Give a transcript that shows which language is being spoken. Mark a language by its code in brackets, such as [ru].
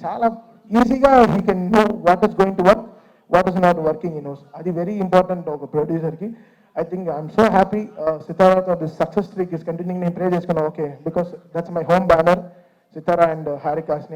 [te] చాలా ఈజీగా [en] He can know what is going to work, what is not working in house. [te] అది very important ఒక ప్రొడ్యూసర్కి. [en] I think I'm so happy Sitara, this success streak is continuing. [te] నేను ప్రే చేసుకున్నా, okay, [en] because that's my home banner [te] Sitara and హారికాస్ని.